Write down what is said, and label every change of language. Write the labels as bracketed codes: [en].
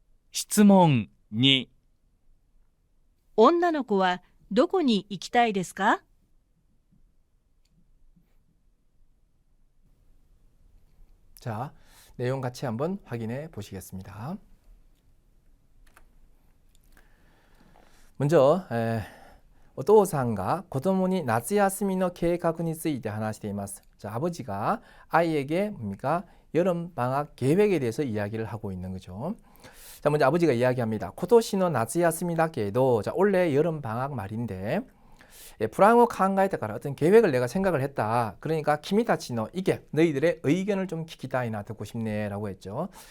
[ja] 質問2。女の子はどこに行きたいですか？ [ko] 자, 내용 같이 한번 확인해 보시겠습니다. 먼저 [ja] お父さんが子供に夏休みの計画について話しています. [ko] 자, 아버지가 아이에게 뭡니까? 여름 방학 계획에 대해서 이야기를 하고 있는 거죠. 자, 먼저 아버지가 이야기합니다. [ja] 今年の夏休みだけど, [ko] 자, 원래 여름 방학 말인데, 불황을 [ja] 考えたから [ko] 어떤 계획을 내가 생각을 했다. 그러니까 키미타치노 이게 너희들의 의견을 좀 [ja] 聞きたいな, [ko] 듣고 싶네라고 했죠.